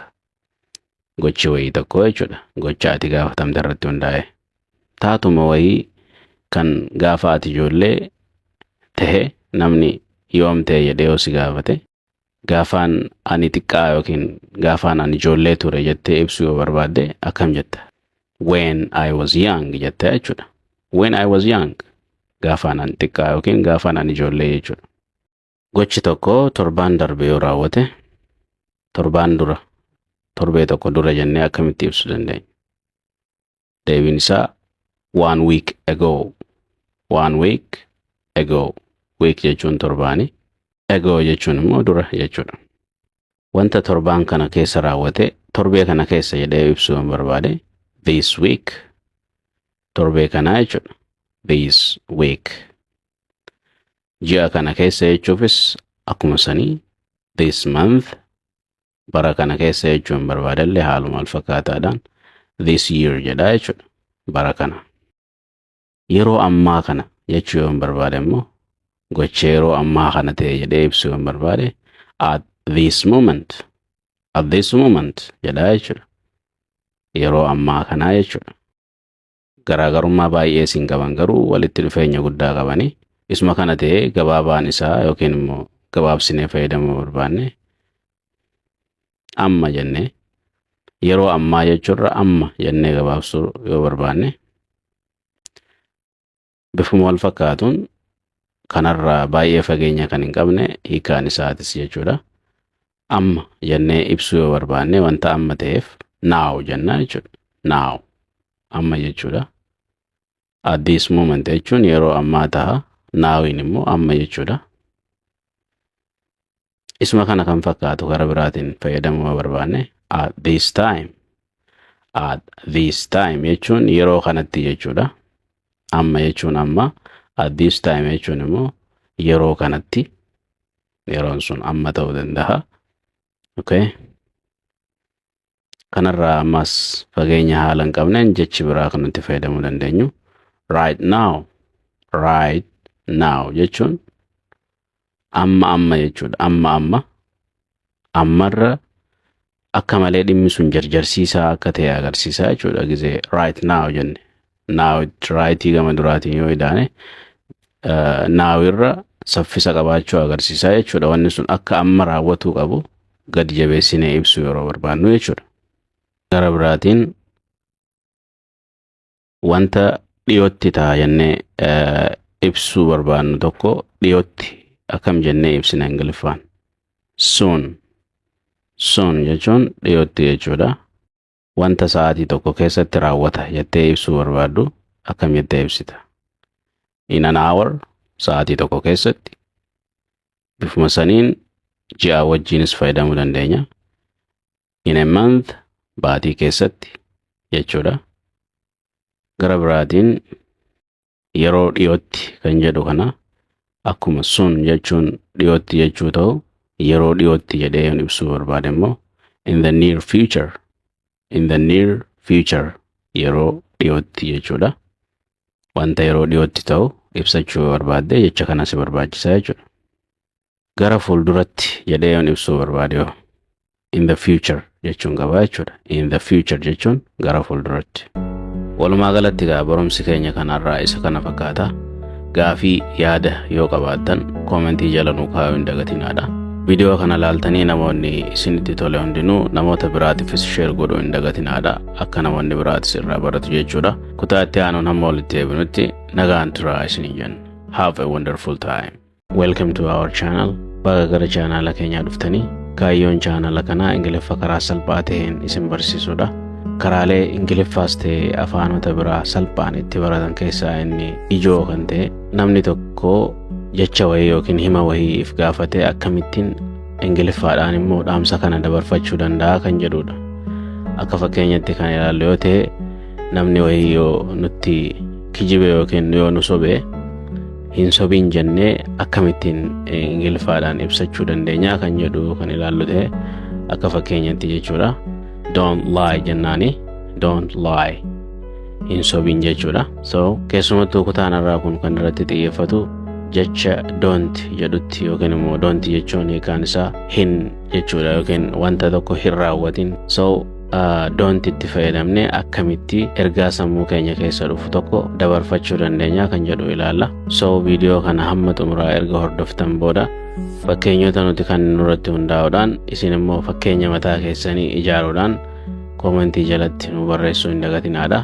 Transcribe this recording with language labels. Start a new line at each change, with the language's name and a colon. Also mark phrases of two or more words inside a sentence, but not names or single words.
Oromo: Gochi wayii tokko jechuudha. Gocha ati gaafatamte irratti hundaa'e. Taatuma wayii kan gaafa ati ijoollee ta'e namni yoom ta'e jedhee yoo si gaafate gaafaan ani xiqqaa yookiin gaafaan ani ijoollee ture jettee ibsuu yoo barbaadde akkam jetta?
English: When I was young
Oromo: jetta jechuudha.
English: When I was young
Oromo: gaafaan ani xiqqaa yookiin gaafaan ani ijoollee jechuudha. Gochi tokko torbaan darbe yoo raawwate torbaan dura torbee tokko dura jennee akkamitti ibsuu dandeenya? Deebiin isaa
English: 1 week ago. 1 week ago. Week
Oromo: jechuun torbaani. Ago jechuun immoo dura jechuudha. Wanta torbaan kana keessa raawwate torbee kana keessa jedhee ibsuu yoo barbaade
English: this week
Oromo: torbee kana jechuudha.
English: This week.
Oromo: Ji'a kana keessa jechuufis akkuma sanii
English: this month.
Oromo: Bara kana keessa jechuun barbaadallee haaluma alfakkaataadhaan
English: this year
Oromo: jedhaa jechuudha. Bara kana. Yeroo ammaa kana jechuu yoo barbaade immoo gocha yeroo ammaa kana ta'e jedhee ibsuu yoo barbaade
English: at this moment. At this moment
Oromo: jedhaa jechuudha. Yeroo ammaa kana jechuudha. Garaagarummaa baay'ee siin qaban garuu walitti dhufeenya guddaa qabanii isuma kana ta'e gabaabaan isaa yookiin immoo gabaabsinee fayyadamuu barbaanne amma jennee yeroo ammaa jechuurra amma jennee gabaabsuu yoo barbaanne bifuma wal fakkaatuun kanarraa baay'ee fageenya kan hin qabne hiikaan isaatis jechuudha. Amma jennee ibsuu yoo barbaanne wanta amma ta'eef now jennaa jechuudha. Now amma jechuudha.
English: At this moment
Oromo: jechuun yeroo ammaa ta'a. Nowin immoo amma jechuudha. Isuma kana kan fakkaatu gara biraatiin fayyadamuu barbaanne
English: at this time. At this time
Oromo: jechuun yeroo kanatti jechuudha. Amma jechuun amma.
English: At this time
Oromo: jechuun immoo yeroo kanatti. Yeroon sun amma ta'uu danda'a. Okay. Kanarraa ammas fageenya haala hin qabneen jechi biraa kan nuti fayyadamuu dandeenyu
English: right now. Right now
Oromo: jechuun amma jechuudha. Amma ammarra akka malee dhimmi sun jarjarsiisaa akka ta'e agarsiisaa jechuudha. Gizee
English: right now
Oromo: jenne
English: now rightii
Oromo: gama duraatiin yoo idaane now irra saffisa qabaachuu agarsiisaa jechuudha. Wanni sun akka amma raawwatuu qabu gad jabeessinee ibsuu yeroo barbaannu jechuudha. Gara biraatiin wanta dhiyootti ta'a jennee ibsuu barbaannu tokko dhiyootti akkam jennee ibsina Ingiliffaan. Soon jechuun dhiyootti jechuudha. Wanta sa'aatii tokko keessatti raawwata jettee ibsuu barbaaddu akkam jettee ibsita?
English: In an hour
Oromo: sa'aatii tokko keessatti. Bifuma saniin ji'a wajjiinis fayyadamuu dandeenya.
English: In a month
Oromo: baatii keessatti jechuudha. Gara biraatiin yeroo dhiyootti kan jedhu kana akkuma sun jechuun dhiyootti jechuu ta'u yeroo dhiyootti jedhee yoon ibsuu barbaade immoo
English: in the near future. In the near future
Oromo: yeroo dhiyootti jechuudha. Wanta yeroo dhiyootti ta'u ibsachuu barbaadde jecha kanas barbaachisaa jechuudha. Gara fuulduratti jedhee yoon ibsuu barbaade
English: in the future
Oromo: jechuun qaba jechuudha.
English: In the future
Oromo: jechuun gara fuulduratti. Walumaa galatti barumsi keenya kanarraa isa kana fakkaata. Gaafii yaada yoo qabaattan koomentii jala nuu kaa'uu hin dagatinaadha. Viidiyoo kana laaltanii namoonni isinitti tole hundinuu namoota biraatiifis share godhuu hin dagatinaadha. Akka namoonni biraatis irraa baratu jechuudha. Kutaa itti aanuun hamma walitti deebinutti nagaan turaa isiniin jenna.
English: Have a wonderful time. Welcome to our channel.
Oromo: Baga gara chaanala keenyaa dhuftanii kaayyoon chaanala kanaa Ingiliffa karaa salphaa ta'een isin barsiisuudha. Karaalee Ingiliffaas ta'e afaanota biraa salphaan itti baratan keessaa inni ijoo kan ta'e namni tokko jecha wayii yookiin hima wayii if gaafate akkamittiin Ingiliffaadhaan immoo dhaamsa kana dabarfachuu danda'a kan jedhudha. akka fakkeenyatti kan ilaallu yoo ta'e namni wayii yoo nutti kijibe yookiin yoo nu sobe hin sobiin jennee akkamittiin ingiliffaadhaan ibsachuu dandeenya kan jedhu kan ilaallu ta'e akka fakkeenyatti jechuudha.
English: Don't lie jennaani. Don't lie.
Oromo: Hin sobiin jechuudha. So keessumattuu kutaan irraa kun kan irratti xiyyeeffatu jecha don't jedhutti yookiin immoo don't jechuun hiikaan isaa hin jechuudha yookiin wanta tokko hin raawwatin. So don't itti fayyadamne akkamitti ergaa sammuu keenya keessa dhufu tokko dabarfachuu dandeenya kan jedhu ilaalla. So viidiyoo kana hamma xumuraa erga hordoftan booda fakkeenyota nuti kan nurratti hundaa'uudhaan isin immoo fakkeenya mataa keessanii ijaaruudhaan koomentii jalatti nu barreessuu hin dagatinaadha.